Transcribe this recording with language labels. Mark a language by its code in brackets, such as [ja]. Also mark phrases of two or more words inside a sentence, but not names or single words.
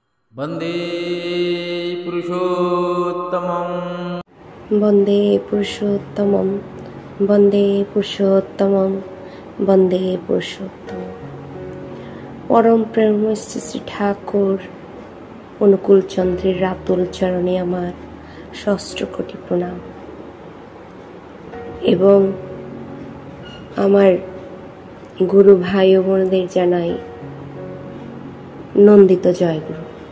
[sa] वन्दे पुरुषोत्तमम्। वन्दे पुरुषोत्तमं वन्दे पुरुषोत्तमं वन्दे पुरुषोत्तम। [bn] পরম প্রেম শ্রী শ্রী ঠাকুর অনুকূল চন্দ্রের রাতুল চরণে আমার সহস্র কোটি প্রণাম এবং আমার গুরু ভাই ও বোনদের জানাই নন্দিত জয়গুরু।